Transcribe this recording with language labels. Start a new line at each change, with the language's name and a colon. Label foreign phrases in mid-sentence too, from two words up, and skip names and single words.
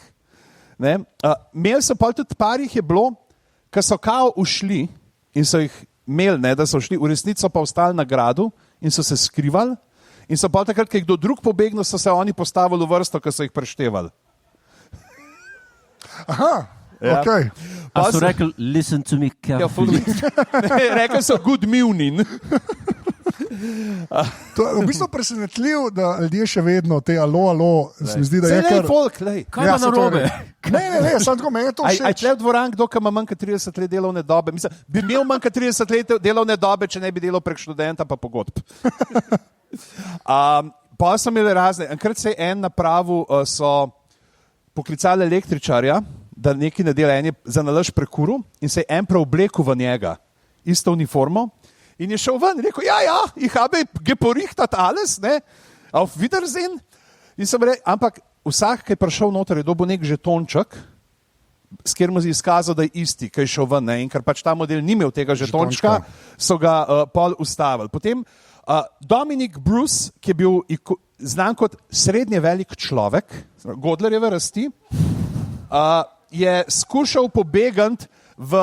Slovenian: Imeli so pa tudi parih je bilo, ki so kao ušli in so jih imeli, ne, da so šli, v resnico pa ostali na gradu in so se skrivali. In so pa takrat, kaj kdo drug pobegnil, so se oni postavili v vrsto, ki so jih preštevali. Aha, ok. A so rekli,
English: listen to me carefully.
Slovenian: Rekli so,
English: good morning.
Slovenian: To je v bistvu presenetljiv, da ljudje še vedno te alo, se mi zdi, da je kar... Kaj pa narobe? Ne, samo tako meni to všeč. A je tle v dvoran, kdo ima manj kot 30 let delovne dobe? Mislim, bi imel manj kot 30 let delovne dobe, če ne bi delal prek študenta pa pogodb. Pa so imeli razne. Enkrat se je en napravil, so poklicali električarja, da nekaj ne dela, en je za nalaž prekuril in se je en preoblekel v njega, isto uniformo, in je šel ven in rekel,
German: ich habe geporichtat alles, ne, auf Wiedersehen.
Slovenian: In sem rekel, ampak vsak, ki je prišel noter, je dobil nek žetonček, s kjer mu je izkazal, da je isti, ki je šel ven, ne, in ker pač ta model ni imel tega žetončka, so ga pol ustavili. Potem Dominic Bruce, ki je bil znan kot srednje velik človek, Godlerjeve rasti, je skušal pobegati v...